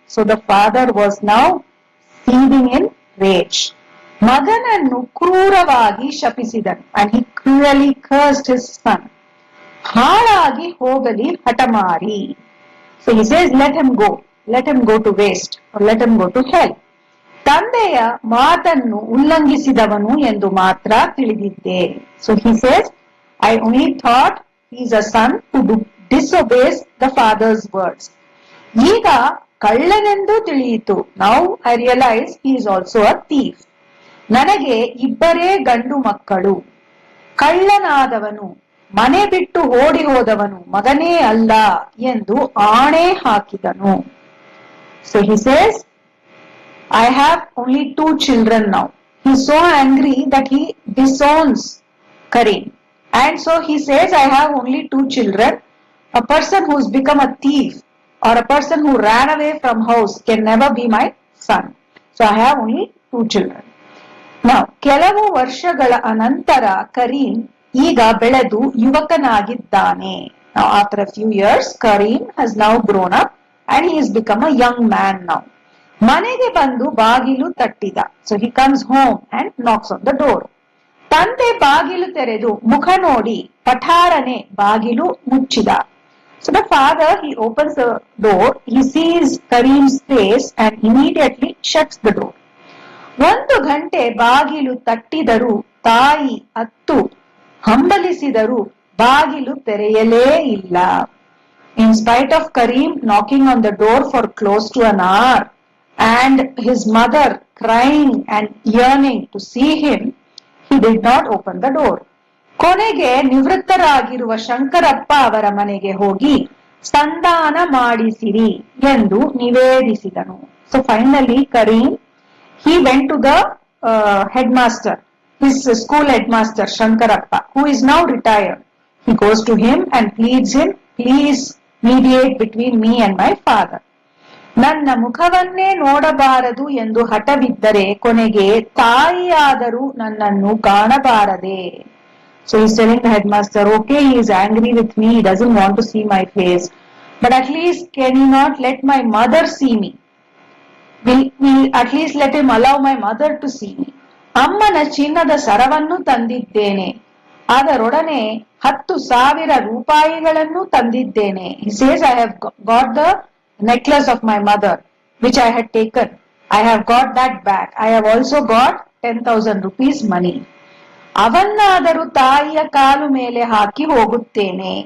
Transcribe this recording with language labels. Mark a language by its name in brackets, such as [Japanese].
[English] So the father was now seething in rage. [Kannada] ಮಗನನ್ನು ಕ್ರೂರವಾಗಿ ಶಪಿಸಿದನು [English] and he cruelly cursed his son. [Kannada] ಹಾಳಾಗಿ ಹೋಗಲಿ ಹಠಮಾರಿ. [English] So he says, let him go to waste, or let him go to hell. [Kannada] ತಂದೆಯ ಮಾತನ್ನು ಉಲ್ಲಂಘಿಸಿದವನು ಎಂದು ಮಾತ್ರ ತಿಳಿದಿದ್ದೆ. [English] So he says, I only thought he is a son who disobeys the father's words. [Kannada] ಈಗ ಕಳ್ಳನೆಂದು ತಿಳಿಯಿತು. [English] Now I realize he is also a thief. [Kannada] ನನಗೆ ಇಬ್ಬರೇ ಗಂಡು ಮಕ್ಕಳು. ಕಳ್ಳನಾದವನು, ಮನೆ ಬಿಟ್ಟು ಓಡಿ ಹೋದವನು ಮಗನೇ ಅಲ್ಲ ಎಂದು ಆಣೆ ಹಾಕಿದನು. [English] So he says, I have only 2 children now. He is so angry that he disowns Kareem. And so he says, I have only 2 children. A person who has become a thief or a person who ran away from house can never be my son. So I have only 2 children. [Kannada] Now, ಕೆಲವು ವರ್ಷಗಳ ಅನಂತರ ಕರೀಂ ಈಗ ಬೆಳೆದು ಯುವಕನಾಗಿದ್ದಾನೆ. [English] Now, after a few years, Kareem has now grown up and he has become a young man now. [Kannada] ಮನೆಗೆ ಬಂದು ಬಾಗಿಲು ತಟ್ಟಿದ. [English] So he comes home and knocks on the door. [Kannada] ತಂದೆ ಬಾಗಿಲು ತೆರೆದು ಮುಖ ನೋಡಿ ಪಠಾರನೆ ಬಾಗಿಲು ಮುಚ್ಚಿದ. [English] So the father, he opens the door, he sees Kareem's face and immediately shuts the door. [Kannada] 1 ಗಂಟೆ ಬಾಗಿಲು ತಟ್ಟಿದರೂ ತಾಯಿ ಅತ್ತು ಹಂಬಲಿಸಿದರೂ ಬಾಗಿಲು ತೆರೆಯಲೇ ಇಲ್ಲ. [English] In spite of Kareem knocking on the door for close to an hour and his mother crying and yearning to see him, he did not open the door. [Kannada] ಕೊನೆಗೆ ನಿವೃತ್ತರಾಗಿರುವ ಶಂಕರಪ್ಪ ಅವರ ಮನೆಗೆ ಹೋಗಿ ಸಂಧಾನ ಮಾಡಿಸಿರಿ ಎಂದು ನಿವೇದಿಸಿದನು. [English] So finally Kareem, he went to the headmaster, his school headmaster Shankarappa, who is now retired. He goes to him and pleads him, please mediate between me and my father. [Kannada] ನನ್ನ ಮುಖವನ್ನೇ ನೋಡಬಾರದು ಎಂದು ಹಠವಿದ್ದರೆ ಕೊನೆಗೆ ತಾಯಿಯಾದರೂ ನನ್ನನ್ನು ಕಾಣಬಾರದೆ. [English] So he's telling the headmaster, okay, he is angry with me, he doesn't want to see my face, but at least can he not let my mother see me? Will at least let him allow my mother to see me. [Kannada] ಅಮ್ಮನ ಚಿನ್ನದ ಸರವನ್ನು ತಂದಿದ್ದೇನೆ, ಅದರೊಡನೆ 10,000 ರೂಪಾಯಿಗಳನ್ನು ತಂದಿದ್ದೇನೆ. [English] He says, I have got the necklace of my mother which I had taken. I have got that back. I have also got 10,000 rupees money. [Kannada] ಅವನ್ನಾದರೂ ತಾಯಿಯ ಕಾಲು ಮೇಲೆ ಹಾಕಿ ಹೋಗುತ್ತೇನೆ.